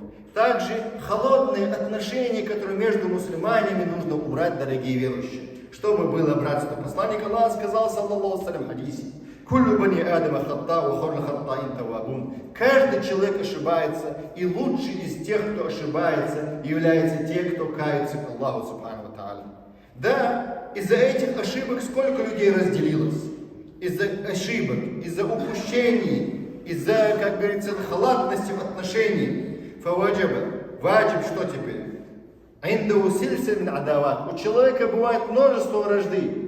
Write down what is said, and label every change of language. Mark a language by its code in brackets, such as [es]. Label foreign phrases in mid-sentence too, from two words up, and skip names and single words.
[ru] Также холодные отношения, которые между мусульманами, нужно убрать, дорогие верующие, чтобы было братство. Посланник Аллаха сказал, [ar] صلى الله عليه [ru] в хадисе: каждый человек ошибается, и лучший из тех, кто ошибается, является те, кто кается к Аллаху [ar] سبحانه وتعالى. [ru] Да, из-за этих ошибок сколько людей разделилось? Из-за ошибок, из-за упущений, из-за, как говорится, халатности в отношениях. Ваджиб, что теперь? У человека бывает множество вражды.